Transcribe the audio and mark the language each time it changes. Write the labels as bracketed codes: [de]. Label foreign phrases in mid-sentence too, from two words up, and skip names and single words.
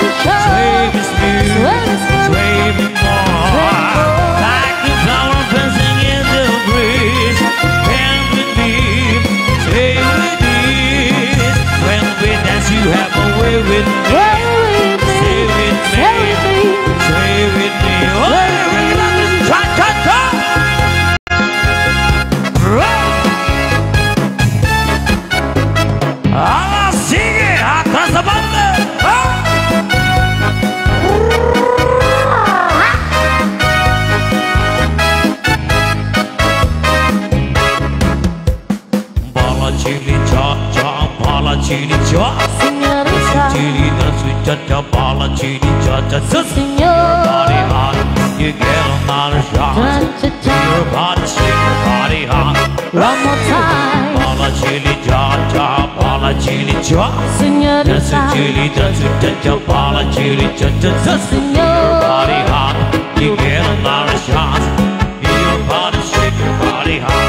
[en] Sway me smooth, sway me more, like the flower dancing in the breeze. Dance with me, sway with ease. When we dance, you have a way with me. Stay with me, sway with me. Try, try, try. [es] ¡Ah, sigue! ¡Atrás de banda! [en] Bala chili cha-cha, bala chili cha. Chili cha-cha, bala chili cha-cha. Your body hot, you get another shot. Your body shake, your body hot. One more time. Bala chili cha-cha, bala chili cha. Señorita, Chili cha bala chili cha. Señor. Body hot, you get another shot. Your body shake, your body hot.